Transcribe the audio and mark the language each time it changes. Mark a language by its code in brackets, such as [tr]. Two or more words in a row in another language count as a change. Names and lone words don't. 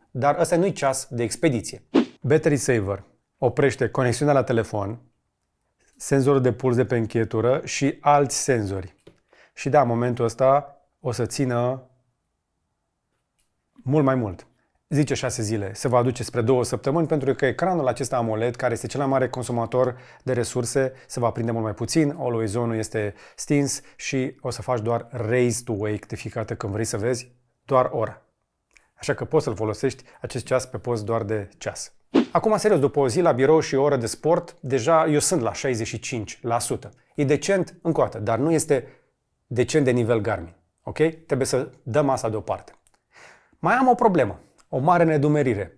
[ro] Dar ăsta nu-i ceas de expediție. Battery Saver oprește conexiunea la telefon, senzorul de puls de pe încheietură și alți senzori. Și da, în momentul ăsta o să țină mult mai mult. Zice 6 zile, se va aduce spre 2 săptămâni pentru că ecranul acesta AMOLED, care este cel mai mare consumator de resurse, se va aprinde mult mai puțin, [en] always on- [ro] ul este stins și o să faci doar [en] raise to wake [ro] de fiecare dată când vrei să vezi doar ora. Așa că poți să-l folosești acest ceas pe post doar de ceas. Acum, serios, după o zi la birou și o oră de sport, deja eu sunt la 65%. E decent, încă o dată, dar nu este decent de nivel Garmin. Ok? Trebuie să dăm asta deoparte. Mai am o problemă, o mare nedumerire.